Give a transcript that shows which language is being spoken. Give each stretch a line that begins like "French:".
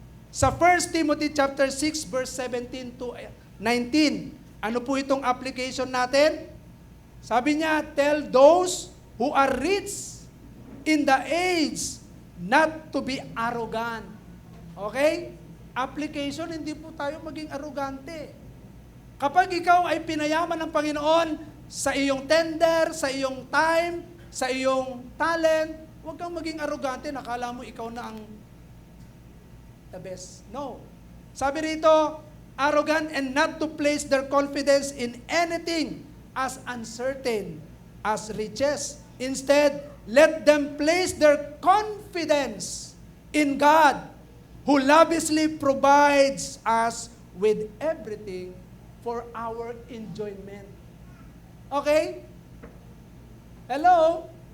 Filipino: Sa 1 Timothy chapter 6 verse 17 to 19, ano po itong application natin? Sabi niya,
English: tell those who are rich in the age not to be arrogant.
Filipino: Okay? Application, hindi po tayo maging arrogante. Kapag ikaw ay pinayaman ng Panginoon sa iyong tender, sa iyong time, sa iyong talent, huwag kang maging arrogante, nakala mo ikaw na ang the best.
English: No. Sabi rito, arrogant and not to place their confidence in anything as uncertain as riches. Instead, let them place their confidence in God, who lavishly provides us with everything for our enjoyment. Okay? Hello?